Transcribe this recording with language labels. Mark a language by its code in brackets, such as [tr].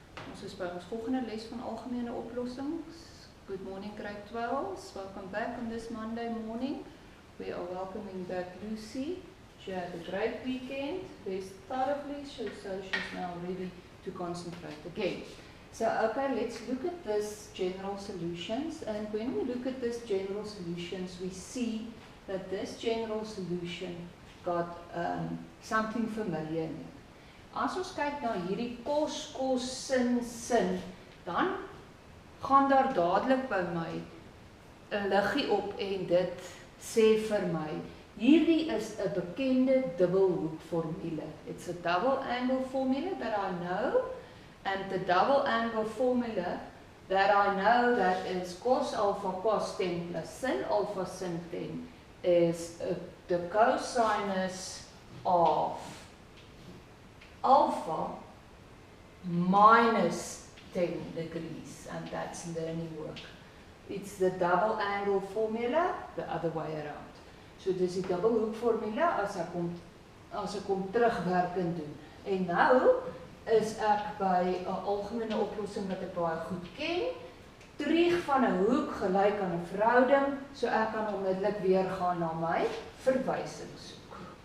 [af] Ons is by ons volgende les van Algemene Oplossings. [en] Good morning grade 12, welcome back on this Monday morning. We are welcoming back Lucy. She had a great weekend, rest thoroughly, so she's now ready to concentrate again. So okay, let's look at this general solutions, and when we look at this general solutions, we see that this general solution got something familiar in it. [af] As ons kyk na hierdie kos, sin, dan gaan daar dadelik by my 'n liggie op en dit sê vir my, hierdie is 'n bekende dubbelhoek formule. [en] It's a double angle formula that I know, and the double angle formula that I know that is cos alpha cos 10 plus sin alpha sin 10 is the cosinus of alpha minus 10 degrees, and that's learning work. It's the double angle formula the other way around. [af] So dis die dubbelhoek formula as ek kom terugwerkend doen. En nou is ek by 'n algemene oplossing wat ek baie goed ken. Trig van 'n hoek gelyk aan 'n verhouding, so ek kan onmiddellik weer gaan na my verwysingshoek.